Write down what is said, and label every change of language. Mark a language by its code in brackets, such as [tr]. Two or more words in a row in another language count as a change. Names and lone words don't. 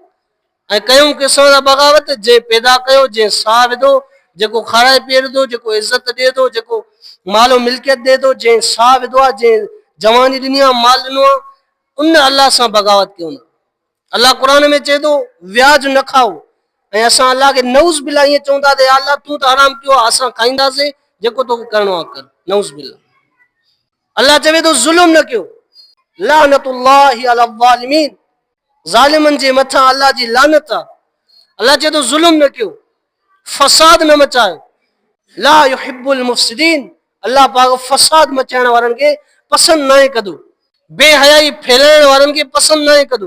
[sd] ऐं कयूं कंहिंसां था बग़ावत? जंहिं पैदा कयो, जंहिं साह विधो, जेको खाराए पीआरे थो, जेको इज़त ॾिए थो, जेको मालो मिल्कियत ॾिए थो, जंहिं साह विधो आहे, जंहिं जवानी ॾिनी आहे, माल ॾिनो आहे, उन अलाह सां बग़ावत कयूं। अलाह क़ुर में चए थो व्याज न खाओ, ऐं असां अलाह खे [ar] نعوذ بالله [sd] ईअं चऊं था त अलाह तूं त हराम कयो आहे, असां खाईंदासीं, जेको तोखे करिणो आहे कर, [ar] نعوذ بالله. [sd] अलाह चवे थो ज़ुल्म न कयो, [ar] لعنة الله على الظالمين, [sd] ज़ालिमनि जे मथां अलाह जी लानत आहे। अलाह चए थो ज़ुल्म न कयो, फसाद न मचायो, [ar] لا يحب المفسدين, [sd] अलाह पाक फसाद मचाइण वारनि खे पसंदि न आहे कंदो, बेहयाई फैलाइण वारनि खे पसंदि न आहे कंदो।